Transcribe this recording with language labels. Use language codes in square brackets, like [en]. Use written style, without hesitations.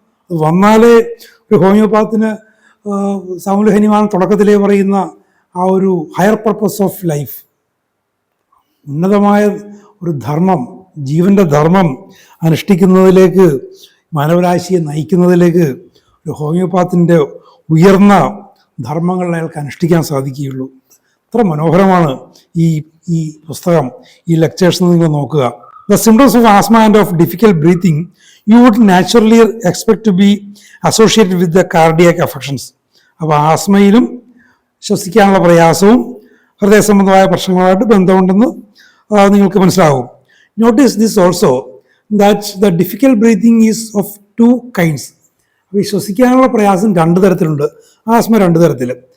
[ml] അത് വന്നാലേ ഒരു ഹോമിയോപ്പാത്തിന് സാമുൽ ഹനുമാൻ തുടക്കത്തിലേ പറയുന്ന ആ ഒരു [en] higher purpose of life, [ml] ഉന്നതമായ ഒരു ധർമ്മം, ജീവൻ്റെ ധർമ്മം അനുഷ്ഠിക്കുന്നതിലേക്ക്, മാനവരാശിയെ നയിക്കുന്നതിലേക്ക് ഒരു ഹോമിയോപ്പാത്തിൻ്റെ ഉയർന്ന ധർമ്മങ്ങൾ അയാൾക്ക് അനുഷ്ഠിക്കാൻ സാധിക്കുകയുള്ളൂ. അത്ര മനോഹരമാണ് ഈ പുസ്തകം, ഈ ലെക്ചേഴ്സ് നിങ്ങൾ നോക്കുക. [en] The symptoms of asthma and of difficult breathing you would naturally expect to be associated with the cardiac affections. [ml] അപ്പോൾ ആസ്മയിലും ശ്വസിക്കാനുള്ള പ്രയാസവും ഹൃദയ സംബന്ധമായ പ്രശ്നങ്ങളുമായിട്ട് ബന്ധമുണ്ടെന്ന് നിങ്ങൾക്ക് മനസ്സിലാകും. [en] Notice this also that the difficult breathing is of two kinds. [ml] അപ്പോൾ ഈ ശ്വസിക്കാനുള്ള പ്രയാസം രണ്ട് തരത്തിലുണ്ട്, ആസ്മ രണ്ട് തരത്തിൽ.